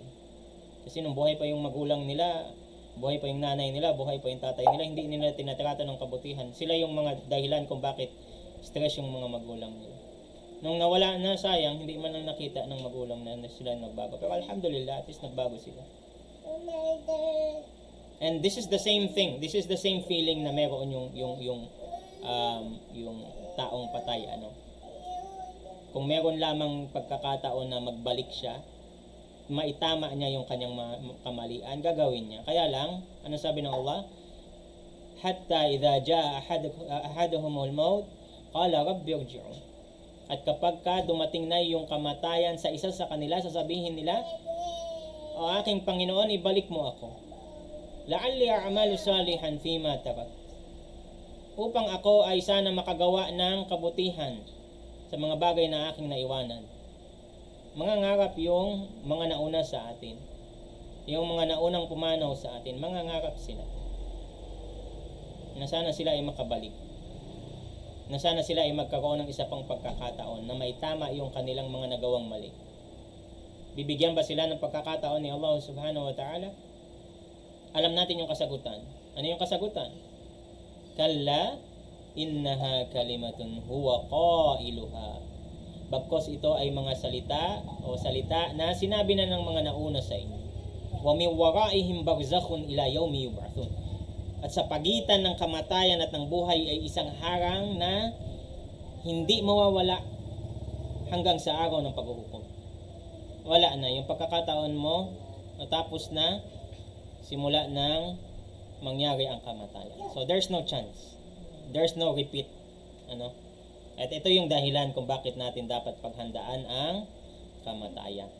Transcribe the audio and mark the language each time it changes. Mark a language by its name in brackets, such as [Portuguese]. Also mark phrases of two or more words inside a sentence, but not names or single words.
[Filipino] Kasi nung buhay pa yung magulang nila, buhay pa yung nanay nila, buhay pa yung tatay nila, hindi nila tinatrata ng kabutihan. Sila yung mga dahilan kung bakit stress yung mga magulang nila. Nung nawala na, sayang, hindi man lang nakita ng magulang na sila nagbago. Pero alhamdulillah, [English] at least [Filipino] nagbago sila. [English] And this is the same thing. This is the same feeling [Filipino] na meron yung taong patay, Kung meron lamang pagkakataon na magbalik siya, maitama niya yung kanyang kamalian, gagawin niya. Kaya lang, ano sabi ng Allah? [Arabic] حتى إذا جاء أحدهم الموت قال رب ارجعون. [Filipino] At kapag dumating na yung kamatayan sa isa sa kanila, sasabihin nila, o aking Panginoon, ibalik mo ako. [Arabic] لعلي أعمل صالحا فيما ترك. [Filipino] Upang ako ay sana makagawa ng kabutihan sa mga bagay na aking naiwanan. Mangangarap yung mga nauna sa atin. Yung mga naunang pumanaw sa atin, mangangarap sila. Na sana sila ay makabalik. Na sana sila ay magkaroon ng isa pang pagkakataon na maitama yung kanilang mga nagawang mali. Bibigyan ba sila ng pagkakataon ni Allah [Arabic] سبحانه وتعالى? [Filipino] Alam natin yung kasagutan. Ano yung kasagutan? [Arabic] كلا إنها كلمة هو قائلها. [Filipino] Bagkos ito ay mga salita na sinabi na ng mga nauna sa inyo. [Arabic] ومن ورائهم برزخ إلى يوم يبعثون. [Filipino] At sa pagitan ng kamatayan at ng buhay ay isang harang na hindi mawawala hanggang sa araw ng paghuhukom. Wala na. Yung pagkakataon mo, natapos na, simula ng mangyari ang kamatayan. [English] So there's no chance. There's no repeat. [Filipino] At ito yung dahilan kung bakit natin dapat paghandaan ang kamatayan.